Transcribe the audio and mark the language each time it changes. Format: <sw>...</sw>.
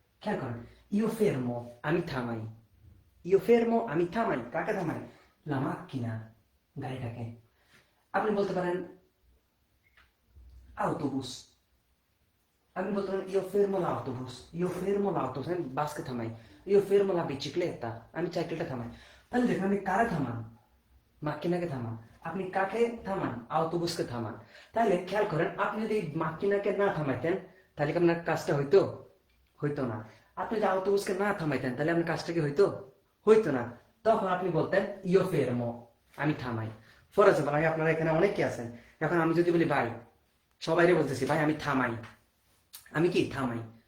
<bn>খেয়াল করেন, ইও ফেরমো আমি থামাই, ইও ফেরমো আমি থামাই, কাকে থামাই? লা মাকিনা, গাড়িটাকে। আপনি বলতে পারেন autobus, আমি বলতে পারেন</bn> <it>io fermo l'autobus, io fermo l'autobus,</it> <bn>আমি বাসকে থামাই।</bn> <it>io fermo la bicicletta,</it> <bn>আমি সাইকেলটা থামাই। তাহলে দেখুন আমি কারে থামান, মাকিনাকে থামান। আপনি কাকে থামান? আউটোবুসকে থামান। তাহলে খেয়াল করেন, আপনি যদি মাকিনাকে না থামাইতেন তাহলে কি আপনার কাজটা হইতো? হইতো না। আপনি যদি আউটোবুসকে না থামাইতেন তাহলে আপনার কাজটা কি হইতো? হইতো না। তখন আপনি বলতেন ইও ফেরমো, আমি থামাই। ফর এক্সাম্পল, আমি আপনারা এখানে অনেকে আছেন, এখন আমি যদি বলি ভাই, সবাইরে বলতেছি ভাই আমি থামাই, আমি কি থামাই।</bn>